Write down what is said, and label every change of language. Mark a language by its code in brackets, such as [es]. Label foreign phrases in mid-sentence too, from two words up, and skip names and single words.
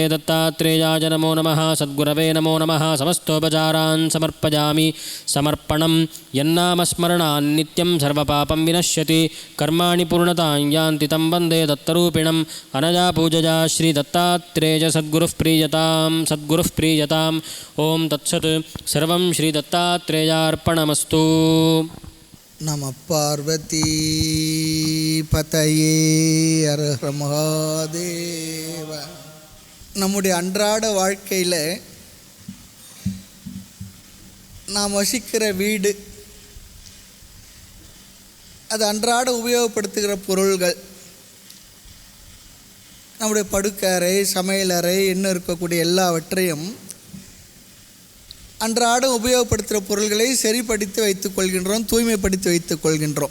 [sa] दत्तात्रेयाय नमो नमः सद्गुरवे नमो नमः समस्तोपचारान् समर्पयामि समर्पणं यन्नामस्मरणान् नित्यं सर्वपापं विनश्यति कर्माणि पूर्णतां यान्ति तं वन्दे दत्तरूपिणम् अनया पूजया श्रीदत्तात्रेय सद्गुरुः प्रीयताम् ओं तत्सत् सर्वं श्रीदत्तात्रेयार्पणमस्तु नमः पार्वतीपतये हरहर महादेव. [ta] நம்முடைய அன்றாட வாழ்க்கையில் நாம் வசிக்கிற வீடு, அது அன்றாட உபயோகப்படுத்துகிற பொருள்கள், நம்முடைய படுக்கறை, சமையலறை, இன்னும் இருக்கக்கூடிய எல்லாவற்றையும் அன்றாடம் உபயோகப்படுத்துகிற பொருள்களை சரிப்படுத்தி வைத்துக் கொள்கின்றோம், தூய்மைப்படுத்தி வைத்துக் கொள்கின்றோம்.